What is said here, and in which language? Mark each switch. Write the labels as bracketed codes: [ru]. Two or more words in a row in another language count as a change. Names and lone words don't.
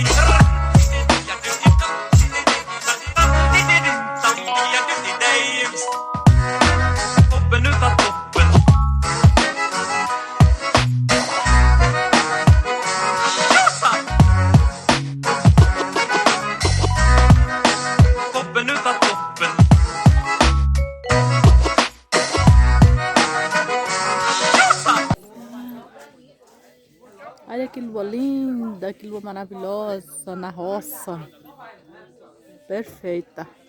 [sv] Jag tycker dig. Toppen utav toppen. Toppen utav toppen. [pt] Olha que lua linda, que lua maravilhosa na roça. Perfeita.